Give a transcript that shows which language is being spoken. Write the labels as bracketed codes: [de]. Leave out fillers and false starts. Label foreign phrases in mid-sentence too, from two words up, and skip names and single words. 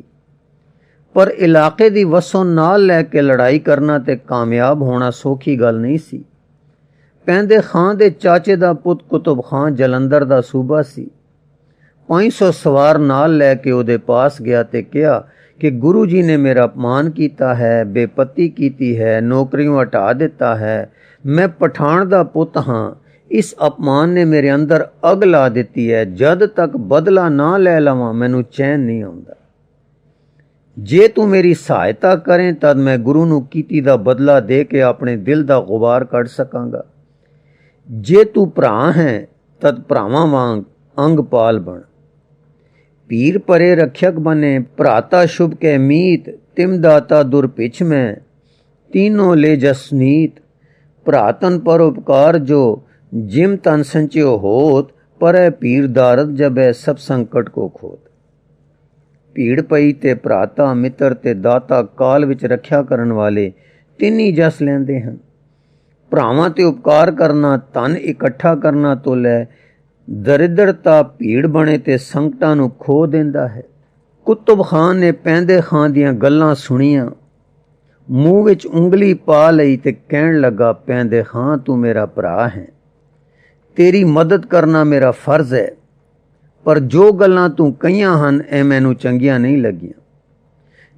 [pa] ਪਰ ਇਲਾਕੇ ਦੀ ਵਸੋਂ ਨਾਲ ਲੈ ਕੇ ਲੜਾਈ ਕਰਨਾ ਤੇ ਕਾਮਯਾਬ ਹੋਣਾ ਸੌਖੀ ਗੱਲ ਨਹੀਂ ਸੀ। ਪੈਂਦੇ ਖਾਂ ਦੇ ਚਾਚੇ ਦਾ ਪੁੱਤ ਕੁਤਬ ਖਾਂ ਜਲੰਧਰ ਦਾ ਸੂਬਾ ਸੀ। 500 ਸਵਾਰ ਨਾਲ ਲੈ ਕੇ ਉਹਦੇ ਪਾਸ ਗਿਆ ਤੇ ਕਿਹਾ ਕਿ ਗੁਰੂ ਜੀ ਨੇ ਮੇਰਾ ਅਪਮਾਨ ਕਿਆ ਹੈ, ਬੇਪੱਤੀ ਕੀ ਹੈ, ਨੌਕਰੀਓਂ ਹਟਾ ਦਿੱਤਾ ਹੈ, ਮੈਂ ਪਠਾਨ ਦਾ ਪੁੱਤ ਹਾਂ, ਇਸ ਅਪਮਾਨ ਨੇ ਮੇਰੇ ਅੰਦਰ ਅੱਗ ਲਾ ਦੀ ਹੈ। ਜਦ ਤਕ ਬਦਲਾ ਨਾ ਲੈ ਲਵਾਂ ਮੈਨੂੰ ਚੈਨ ਨਹੀਂ ਆਉਂਦਾ। ਜੇ ਤੂ ਮੇਰੀ ਸਹਾਇਤਾ ਕਰੇਂ ਤਦ ਮੈਂ ਗੁਰੂ ਨੂ ਕੀਤੀ ਦਾ ਬਦਲਾ ਦੇ ਕੇ ਅਪਨੇ ਦਿਲ ਦਾ ਗੁਬਾਰ ਕੱਢ ਸਕਾਂਗਾ। ਜੇ ਤੂ ਭਰਾ ਹੈ ਤਦ ਭਰਾਵਾਂ ਵਾਂਗ ਅੰਗ ਪਾਲ ਬਨ। [bra] पीर परे रक्षक बने, भ्राता शुभ के मीत, तिम दाता दुरपिछ में, तीनों ले जसनीत। भ्रातन पर उपकार जो, जिम तन संचयो होत, पर पीर दारद जबै सब संकट को खोत। [pa] ਭੀੜ ਪਈ ਤੇ ਭ੍ਰਾਤਾ ਮਿੱਤਰ ਤੇ ਦਾਤਾ ਕਾਲ ਵਿਚ ਰਖਿਆ ਕਰਨ ਵਾਲੇ ਤੀਨ ਹੀ ਜਸ ਲੈਂਦੇ ਹਨ। ਭਰਾਵਾਂ ਤੇ ਉਪਕਾਰ ਕਰਨਾ, ਧਨ ਇਕੱਠਾ ਕਰਨਾ ਤੋ ਲੈ ਦਰਿਦ੍ਰਤਾ ਭੀੜ ਬਣੇ ਤੇ ਸੰਕਟਾਂ ਨੂ ਖੋ ਦੇਂਦਾ ਹੈ। ਕੁਤੁਬ ਖਾਨ ਨੇ ਪੈਂਦੇ ਖਾਂ ਦੀਆਂ ਗੱਲਾਂ ਸੁਣੀਆਂ, ਮੂੰਹ ਵਿਚ ਉਂਗਲੀ ਪਾ ਲਈ ਤੇ ਕਹਣ ਲਗਾ, ਪੈਂਦੇ ਖਾਂ ਤੂ ਮੇਰਾ ਭਰਾ ਹੈ, ਤੇਰੀ ਮਦਦ ਕਰਨਾ ਮੇਰਾ ਫਰਜ਼ ਹੈ, ਪਰ ਜੋ ਗੱਲਾਂ ਤੂ ਕਹੀਆਂ ਹਨ ਐ ਮੈਨੂ ਚੰਗੀਆਂ ਨਹੀਂ ਲਗੀਆਂ।